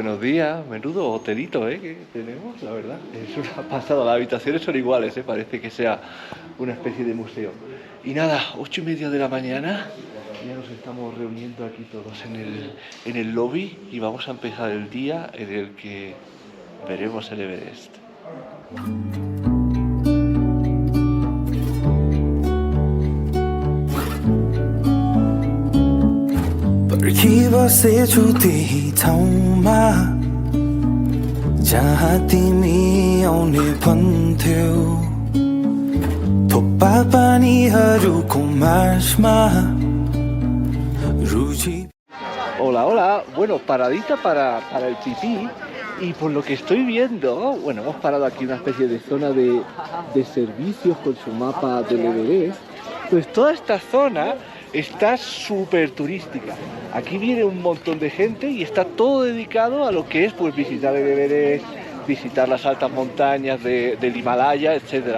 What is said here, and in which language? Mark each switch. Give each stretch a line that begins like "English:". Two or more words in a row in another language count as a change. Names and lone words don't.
Spanish: día, menudo hotelito, que tenemos, la verdad. Es una pasada, las habitaciones son iguales, parece que sea una especie de museo. Y nada, 8:30 de la mañana, ya nos estamos reuniendo aquí todos en el lobby y vamos a empezar el día en el que veremos el Everest.
Nepali: पर्खिबसेछु त्यही ठाउँमा जहाँ तिमी आउने भन्थ्यौ थोप्पा पानीहरूको मार्समा रुचि.
Spanish: Hola, hola. Bueno, paradita para el pipí. Y por lo que estoy viendo, bueno, hemos parado aquí en una especie de zona de servicios con su mapa del Everest. Pues toda esta zona está súper turística. Aquí viene un montón de gente y está todo dedicado a lo que es pues visitar el Everest, visitar las altas montañas del Himalaya, etc.